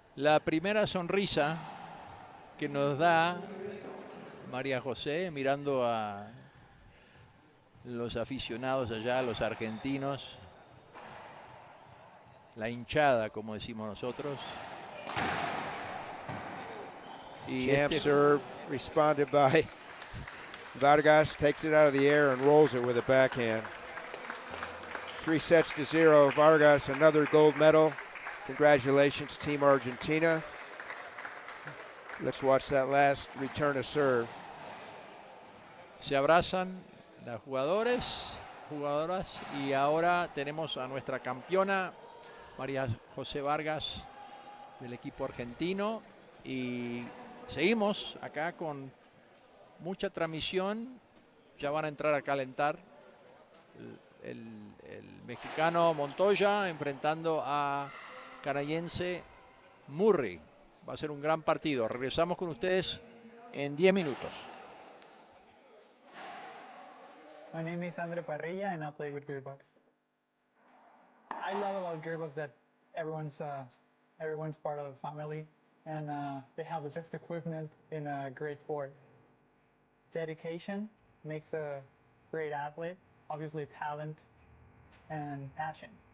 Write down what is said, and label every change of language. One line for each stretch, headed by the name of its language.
Spanish: La primera sonrisa que nos da María José mirando a los aficionados allá, los argentinos, la hinchada, como decimos nosotros. Y
English: Jam serve responded by Vargas, takes it out of the air and rolls it with a backhand. 3-0. Vargas, another gold medal. Congratulations, Team Argentina. Let's watch that last return of serve.
Spanish: Se abrazan las jugadoras, y ahora tenemos a nuestra campeona, María José Vargas, del equipo argentino. Y seguimos acá con mucha transmisión. Ya van a entrar a calentar el mexicano Montoya enfrentando a canadiense Murray. Va a ser un gran partido. Regresamos con ustedes en 10 minutos.
English: My name is Andre Parrilla and I play with Gearbox. I love about Gearbox that everyone's part of the family and they have the best equipment in a great sport. Dedication makes a great athlete, obviously talent and passion.